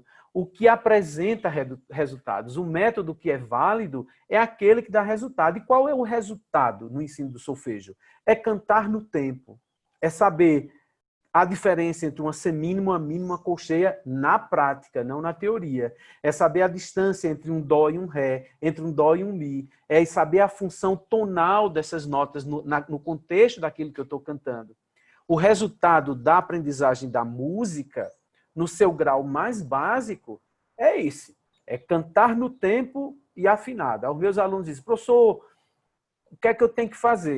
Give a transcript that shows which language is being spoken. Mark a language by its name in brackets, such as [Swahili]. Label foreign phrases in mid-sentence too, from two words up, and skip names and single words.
[Portuguese] O que apresenta resultados. O método que é válido é aquele que dá resultado. E qual é o resultado no ensino do solfejo? É cantar no tempo. É saber a diferença entre uma semínima e uma mínima colcheia na prática, não na teoria. É saber a distância entre um dó e um ré, entre um dó e um mi. É saber a função tonal dessas notas no contexto daquilo que eu estou cantando. O resultado da aprendizagem da música, no seu grau mais básico, é esse. É cantar no tempo e afinado. Os meus alunos dizem, professor, o que é que eu tenho que fazer?